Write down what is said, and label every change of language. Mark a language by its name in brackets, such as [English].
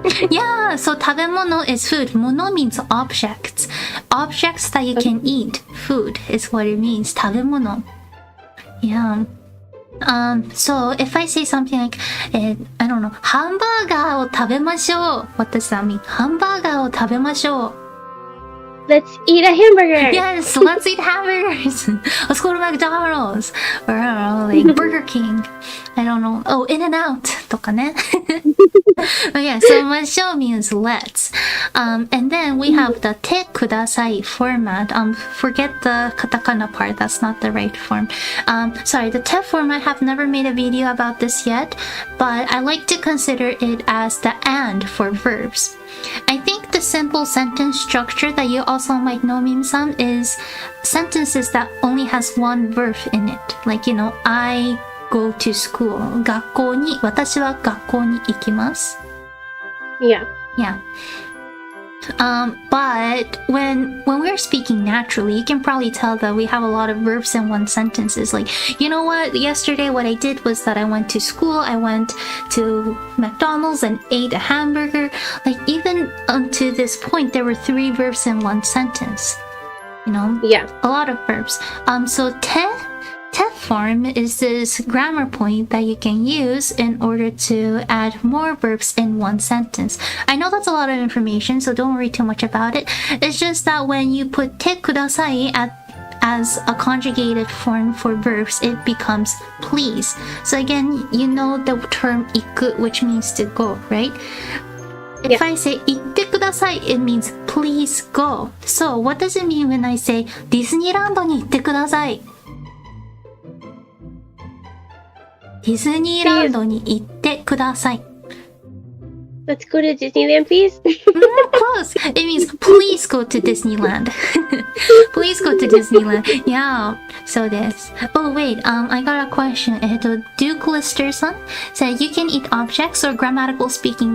[English] Yeah, so 食べ物 is food. 物 means objects. Objects that you can eat. Food is what it means. 食べ物.Yeah. So if I say something like, I don't know, ハンバーガーを食べましょう. What does that mean? [Japanese] ハンバーガーを食べましょう. [English] Let's eat a hamburger. Yes, let's eat hamburgers. Let's go to McDonald's or like Burger King. I don't know. Oh, In-N-Out とかね. But yeah, so ましょう means let's. And then we have the てください format. Forget the katakana part. That's not the right form. Sorry, the て form, I have never made a video about this yet, but I like to consider it as the and for verbs. I think the simple sentence structure that you also might know, Mim-san, is sentences that only has one verb in it. Like, you know, I go to school. [Japanese] 学校に, 私は学校に行きます. [English] Yeah. Yeah. But when we're speaking naturally, you can probably tell that we have a lot of verbs in one sentences. Like, you know what? Yesterday, what I did was that I went to school, I went to McDonald's and ate a hamburger. Like, even unto this point, there were 3 verbs in one sentence. You know? Yeah. A lot of verbs. So, te form is this grammar point that you can use in order to add more verbs in one sentence. I know that's a lot of information, so don't worry too much about it. It's just that when you put てくださいas a conjugated form for verbs, it becomes please. So again, you know the term 行く, which means to go, right? If I say 行ってください, it means please go. So what does it mean when I say ディズニーランドに行ってください? [Japanese] ディズニーランドに行ってください. [English] Let's go to Disneyland, please. Close. It means please go to Disneyland. Please go to Disneyland. Yeah. So this. Oh wait. I got a question. Duke Lister-san said you can eat objects or grammatical speaking.